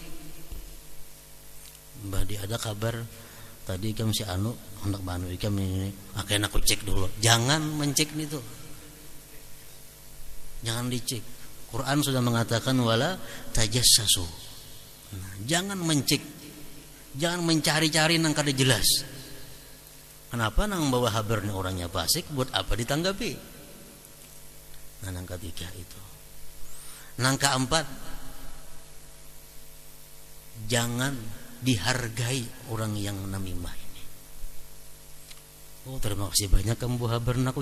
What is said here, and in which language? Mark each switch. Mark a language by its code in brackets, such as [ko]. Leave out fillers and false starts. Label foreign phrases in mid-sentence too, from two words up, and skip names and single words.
[bjn] Mbah di ada kabar tadi ikam si anu hendak banu ikam ini, akhirnya aku cek dulu. [id] Jangan mencek itu, jangan dicek. Quran sudah mengatakan [ar] wala tajassasu. [id] Nah, jangan mencek, jangan mencari-cari nang kada jelas. Kenapa nang bawa kabar nih orangnya fasik, buat apa ditanggapi? Nah, nang ketiga itu. Nang keempat, jangan dihargai orang yang namimah ini. Terima kasih banyak kamu bawa kabar aku.